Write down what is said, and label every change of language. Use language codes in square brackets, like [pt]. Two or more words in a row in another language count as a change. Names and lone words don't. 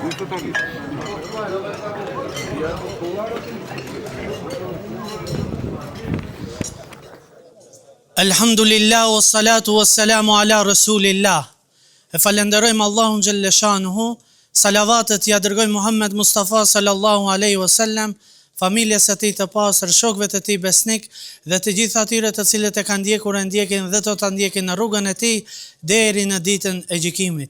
[ar] Elhamdulillah, والصلاة والسلام على رسول الله. [sq] E falenderojmë Allahun Gjellëshanuhu, salavatet ja dërgojmë Muhammed Mustafa [ar] صلى الله عليه وسلم, [sq] familjes e tij të pastër, shokëve të tij besnik dhe të gjithë atyre të cilët e kanë ndjekur e ndjekin dhe do ta ndjekin në rrugën e tij deri në ditën e gjykimit.